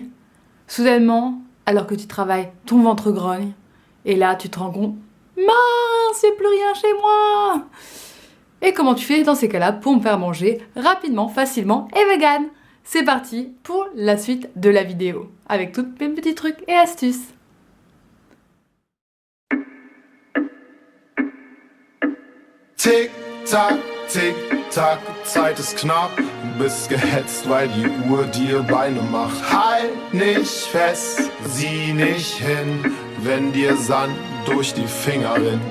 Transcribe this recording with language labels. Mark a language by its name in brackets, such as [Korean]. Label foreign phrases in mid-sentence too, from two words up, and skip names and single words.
[French] Soudainement, alors que tu travailles, ton ventre grogne. Et là, tu te rends compte, mince, il n'y a plus rien chez moi. Et comment tu fais dans ces cas-là pour me faire manger rapidement, facilement et vegan? C'est parti pour la suite de la vidéo, avec tous mes petits trucs et astuces. [German] Tick-Tack, Tick-Tack, Zeit ist knapp. Du bist gehetzt, weil die Uhr dir Beine macht. Halt nicht fest, sieh nicht hin, wenn dir Sand durch die Finger rinnt.